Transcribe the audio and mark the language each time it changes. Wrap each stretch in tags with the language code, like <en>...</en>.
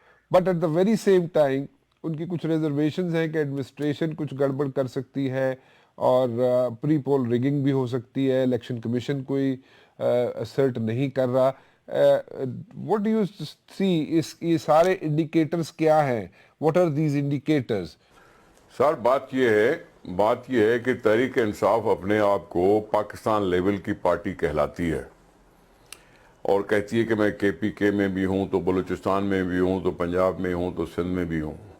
<en>But at the very same time</en> <ur>ان کی کچھ reservations ہیں کہ ایڈمنسٹریشن کچھ گڑبڑ کر سکتی ہے اور پری پول ریگنگ بھی ہو سکتی ہے، الیکشن کمیشن کوئی اسرٹ نہیں کر رہا.</ur> <en>what do you see</en> <ur>یہ سارے انڈیکیٹرز کیا ہیں؟</ur> <en>what are these indicators؟</en> <ur>سر بات یہ ہے کہ تحریک انصاف اپنے آپ کو پاکستان لیول کی پارٹی کہلاتی ہے اور کہتی ہے کہ میں KPK میں بھی ہوں تو بلوچستان میں بھی ہوں تو پنجاب میں ہوں تو سندھ میں بھی ہوں.</ur>